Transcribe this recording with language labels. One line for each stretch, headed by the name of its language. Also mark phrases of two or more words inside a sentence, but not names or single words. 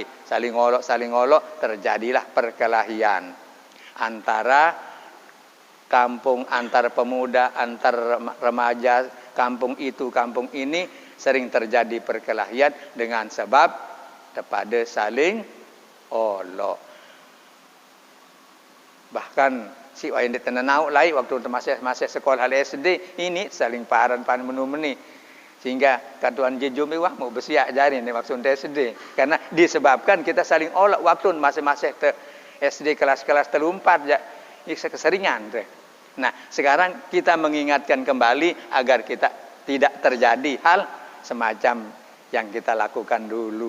Indonesian: Saling olok, terjadilah perkelahian antara kampung, antar pemuda, antar remaja, kampung itu, kampung ini. Sering terjadi perkelahian dengan sebab daripada saling olok. Bahkan
Sasak: si wain di tenanau lain
Indonesian: waktu masa sekolah SD ini
Sasak: saling paran menu-meni
Indonesian: sehingga
Sasak: katuan jejum wah mau bersiak jari ni
Indonesian: waktu SD karena disebabkan kita saling olok waktu masa-masa SD kelas-kelas terumpat ya keseringan tu. Nah, sekarang kita mengingatkan kembali agar kita tidak terjadi hal semacam yang kita lakukan dulu.